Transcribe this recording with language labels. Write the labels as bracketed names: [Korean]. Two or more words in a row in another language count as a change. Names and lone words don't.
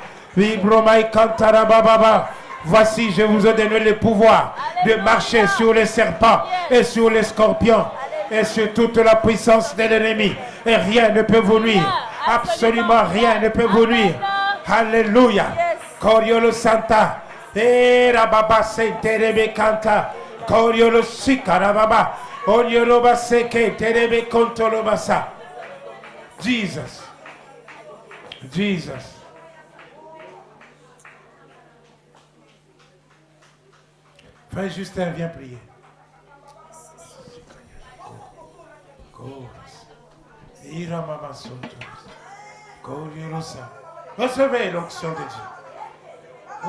[French] Vibromai Cantarababa. Voici, je vous ai donné le pouvoir de marcher sur les serpents et sur les scorpions et sur toute la puissance de l'ennemi. Et rien ne peut vous nuire. Absolument rien ne peut vous nuire. Alléluia. Coriolo Santa. Et Rababa Senterebe Canta. Coriolo Sikarababa. Onyoroba Seke Terebe Contolobasa. Jesus. Jesus. Frère Justin, viens prier. Recevez l'onction de Dieu.